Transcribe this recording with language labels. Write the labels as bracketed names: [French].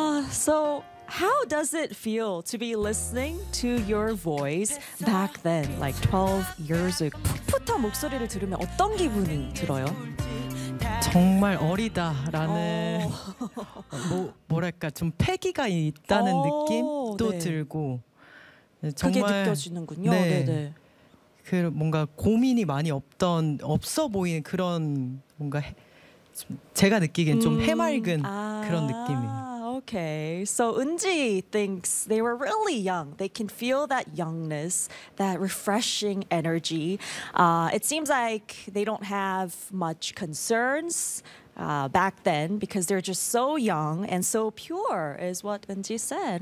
[English] So how does it feel to be listening to your voice back then, like 12 years ago? [Korean] 풋풋한 목소리를 들으면 어떤 기분이 들어요? 정말 어리다라는 뭐랄까 좀 패기가 있다는 느낌도 네. 들고 정말 그게 느껴지는군요. 네. 네네. 그 뭔가 고민이 많이 없던 없어 보이는 그런 뭔가 제가 느끼기엔 좀 해맑은 그런 느낌이에요. [English] Okay, so Eunji thinks they were really young. They can feel that youngness, that refreshing energy. It seems like they don't have much concerns back then because they're just so young and so pure, is what Eunji said.